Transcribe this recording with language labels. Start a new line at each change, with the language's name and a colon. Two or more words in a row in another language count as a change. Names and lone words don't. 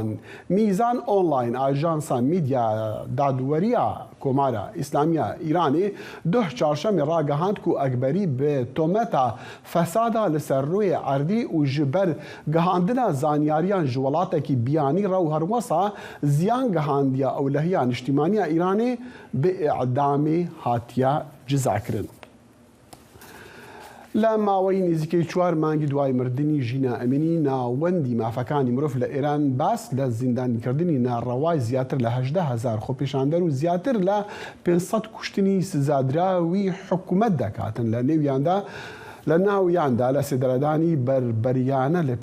Kurdish: Mîzan online ajansa mîdya dadweriya Komara İslamiya Îranê duh çarşemê ragihand ku Ekberî bi tometa fesada li ser rûyê erdî û ji ber gihandina zanyariyan ji welatekî biyanî rew herwesa ziyan gihandiya ewlehiya niştimaniya Îranê bi i'damê hatiye cizakirin.
Central Kurdish: لە ماوەی نزیکەی 4 مانگی دوای مردنی ژینە ئەمینی ناوەندی مافەکانی مرۆڤ لە ئێران باس لە زیندانیکردنی ناڕەوای زیاتر لە 18,000 خۆپێشاندەر و زیاتر لە 500 کوشتنی سزادراوی حکوومەت دەکاتن لە نێویاندا لە ناویاندا لە سێدەرەدانی بربەریانە لە